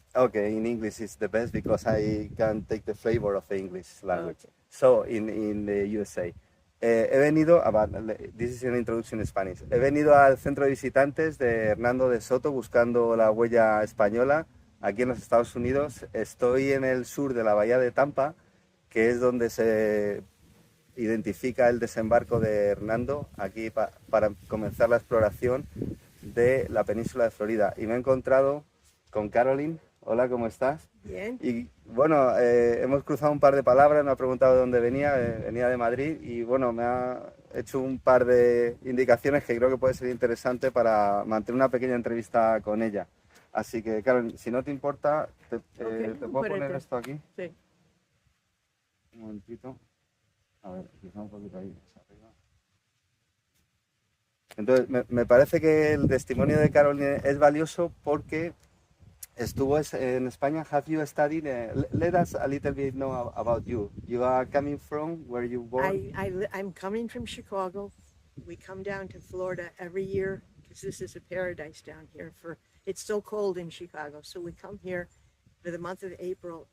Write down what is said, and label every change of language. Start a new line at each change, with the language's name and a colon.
English: Okay, in English is the best because I can take the flavor of the English language. Okay. So, in the USA.
Spanish: He venido,
English: this is an introduction in Spanish.
Spanish: He venido al centro de visitantes de Hernando de Soto buscando la huella española aquí en los Estados Unidos. Estoy en el sur de la bahía de Tampa, que es donde se identifica el desembarco de Hernando, aquí para comenzar la exploración de la península de Florida. Y me he encontrado con Caroline. Hola, ¿cómo estás? Bien. Y bueno, hemos cruzado un par de palabras, me ha preguntado de dónde venía, venía de Madrid y bueno, me ha hecho un par de indicaciones que creo que puede ser interesante para mantener una pequeña entrevista con ella. Así que, Caroline, si no te importa, ¿te puedo poner esto aquí? Sí. Un momentito. A ver, quizá un poquito ahí, más arriba. Entonces, me parece que el testimonio de Caroline es valioso porque estuvo en España.
English: Have you studied? Let us a little bit know about you. You are coming from where you born? I'm coming from Chicago. We come down to Florida every year because this is a paradise down here. It's so cold in Chicago, so we come here for the month of April.